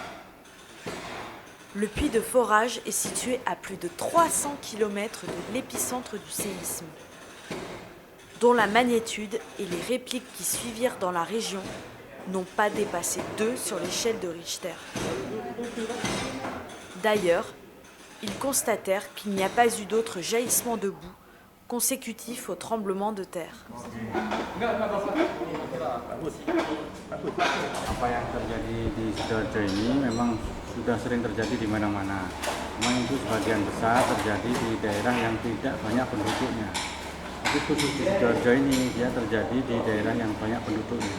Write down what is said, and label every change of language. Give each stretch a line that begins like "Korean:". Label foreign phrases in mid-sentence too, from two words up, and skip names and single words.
French: Le puits de forage est situé à plus de 300 km de l'épicentre du séisme, dont la magnitude et les répliques qui suivirent dans la région n'ont pas dépassé 2 sur l'échelle de Richter. D'ailleurs, ils constatèrent qu'il n'y a pas eu d'autres jaillissements de boue consécutifs au tremblement de terre.
Indonesian: Apa yang terjadi di Sidoarjo ini memang sudah sering terjadi di mana-mana. Memang itu sebagian besar terjadi di daerah yang tidak banyak penduduknya. Tapi khusus di Sidoarjo ini dia terjadi di daerah yang banyak penduduknya.